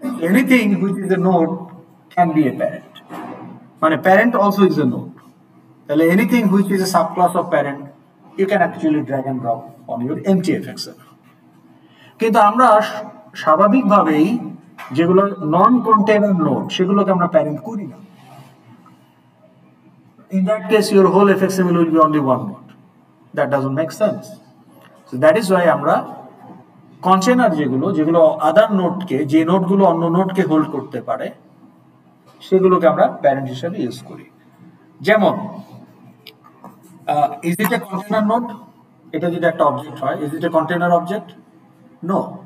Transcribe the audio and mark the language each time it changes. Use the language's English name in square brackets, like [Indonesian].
[English] Anything which is a node can be a parent. মানে parent also is a node. তাহলে anything which is a subclass of parent you can actually drag and drop on your empty FXML. [Bangla] কিন্তু আমরা স্বাভাবিকভাবেই যেগুলো নন container node সেগুলোকে আমরা parent করি না। [English] In that case, your whole FXML will be only one node. That doesn't make sense. So that is why [Bangla] আমরা container যেগুলো আদার নোডকে, যে নোডগুলো অন্য নোডকে হোল্ড করতে পারে, সেগুলোকে আমরা প্যারেন্ট হিসেবে ইউজ করি। [English] যেমন is it a container node? [Bangla] এটা যদি একটা অবজেক্ট হয়, [English] Is it a container object? No.